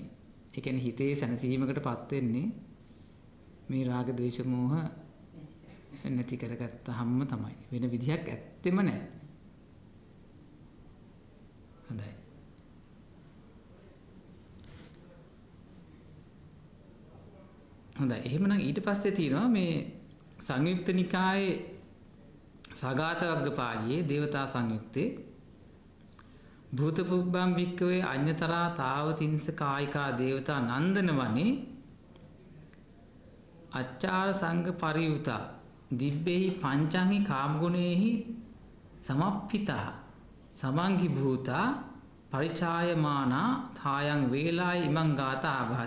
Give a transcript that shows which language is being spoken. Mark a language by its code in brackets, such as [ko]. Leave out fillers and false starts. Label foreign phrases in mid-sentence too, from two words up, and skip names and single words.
[si] ඒ කියන්නේ හිතේ සැනසීමකටපත් වෙන්නේ මේ රාග, ද්වේෂ, මෝහ නැති කරගත්තාම තමයි. වෙන විදිහක් ඇත්තෙම නැහැ. හොඳයි. හොඳයි. එහෙමනම් ඊට පස්සේ තියෙනවා මේ සංයුක්ත නිකායේ සගත වග්ගපාළියේ දේවතා සංයුත්තේ [pi] භූත පුබ්බම් වික්කවේ අඤ්‍යතරා තාවතින්ස කායිකා දේවතා නන්දන වනේ අච්චාර සංඝ පරියුතා දිබ්බේහි පංචංහි කාමගුණේහි සමප්පිතා සමංගි භූතා පරිචායමානා තායන් වේලායි ඉමං ගාථා ආභාසි.